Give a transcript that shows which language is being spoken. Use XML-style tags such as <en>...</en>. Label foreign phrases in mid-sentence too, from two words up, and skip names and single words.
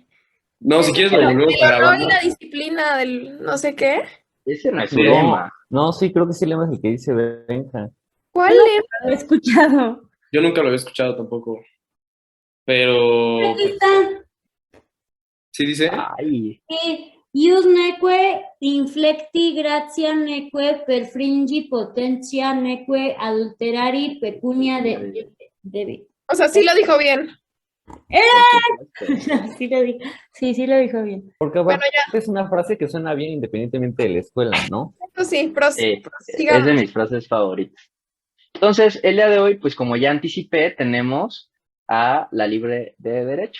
<es>No, si quieres lo volvemos a El honor grabar. y la disciplina del no sé qué. ese no es su No, lema. no, sí, creo que sí el lema es el que dice Benja. ¿Cuál No lema? lo he escuchado. Yo nunca lo había escuchado tampoco. Pero Aquí está. sí dice. Ay,</es> <la>Ius neque inflecti gratia neque perfringi potentia neque adulterari pecunia debit.</la> <es>O sea, sí lo dijo bien. Sí lo dijo. Sí lo dijo bien. Porque Bueno, aparte es una frase que suena bien independientemente de la escuela, ¿no? Eso sí, es de mis frases favoritas. Entonces, el día de hoy, pues como ya anticipé, tenemos a la Libre de Derecho.</es>